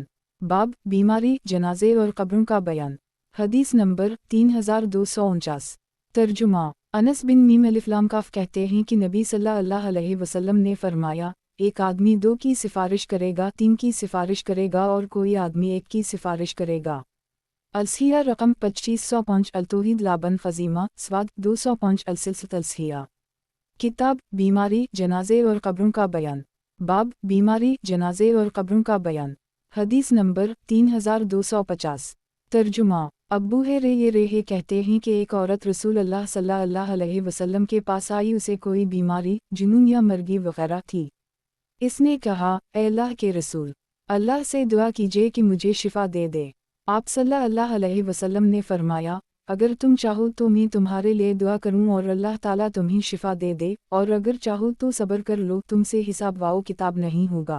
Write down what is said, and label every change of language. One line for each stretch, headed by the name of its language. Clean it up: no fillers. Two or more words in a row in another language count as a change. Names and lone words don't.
Urdu: باب بیماری، جنازے اور قبروں کا بیان. حدیث نمبر 3249۔ ترجمہ. انس بن میم الفلام کاف کہتے ہیں کہ نبی
Arabic: صلی اللہ علیہ وسلم
Urdu: نے فرمایا، ایک آدمی 2 کی سفارش کرے گا، 3 کی سفارش کرے گا اور کوئی آدمی 1 کی سفارش کرے گا.
Arabic: السيا رقم 2505، التوحيد لابن فجيمة صواد 205، السلسية.
Urdu: کتاب بیماری، جنازے اور قبروں کا بیان. باب بیماری، جنازے اور قبروں کا بیان. حدیث نمبر 3250۔ ترجمہ. ابو یہ کہتے ہیں کہ ایک عورت
Arabic: رسول اللہ صلی اللہ علیہ وسلم
Urdu: کے پاس آئی، اسے کوئی بیماری، جنون یا مرگی وغیرہ تھی. اس نے کہا، اے اللہ کے رسول، اللہ سے دعا کیجیے کہ مجھے شفا دے دے. آپ
Arabic: صلی اللہ علیہ وسلم
Urdu: نے فرمایا، اگر تم چاہو تو میں تمہارے لیے دعا کروں اور اللہ تعالیٰ تمہیں شفا دے دے، اور اگر چاہو تو صبر کر لو، تم سے حساب و کتاب نہیں ہوگا.